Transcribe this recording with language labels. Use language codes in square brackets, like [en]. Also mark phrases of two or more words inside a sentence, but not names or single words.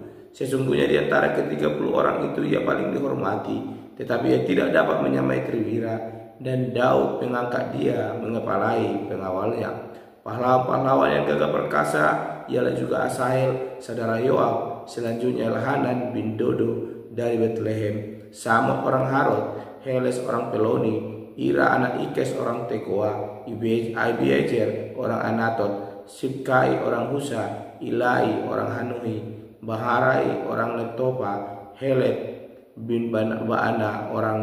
[id] Sesungguhnya di antara ke-30 orang itu ia paling dihormati, tetapi ia tidak dapat menyamai Triwira, dan Daud mengangkat dia mengepalai pengawalnya. Pahlawan-pahlawan yang gagah perkasa ialah juga Asahel, saudara Yoab. Selanjutnya Elhanan bin Dodo dari Bethlehem, Samot orang Harod, Heles orang Peloni, Ira anak Ikes orang Tekoa, Abiezer orang Anatot, Sibkai orang Husa, Ilai orang Hanui, Baharai orang Netopa, Helet bin Baana orang